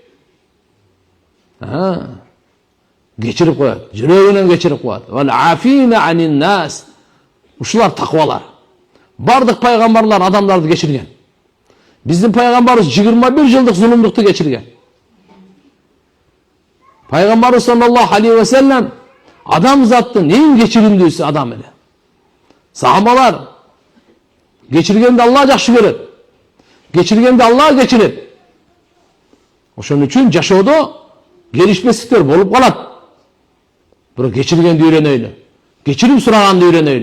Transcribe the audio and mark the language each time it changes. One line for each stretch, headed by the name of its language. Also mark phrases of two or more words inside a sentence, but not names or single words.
Kyrgyz: Кечирип коет, жүрөгүнөн кечирип коет.
Arabic: والعافين عن الناس.
Kyrgyz: Ушулар таквалар. Бардык пайгамбарлар адамдарды кечирген. Биздин пайгамбарыбыз 21 жылдык зулумдукту кечирген. Пайгамбарыбыз
Arabic: صلى الله عليه وسلم
Kyrgyz: адам заттын эң кечиримдүүсү адам эле. Сахабалар кечиргенди Аллах жакшы көрөт. Кечиргенди Аллах кечирет. Ошон үчүн жашоодо келишпестиктер болуп калат. Бирок кечиргенди үйрөнөйлү. Кечирим сураганды үйрөнөйлү.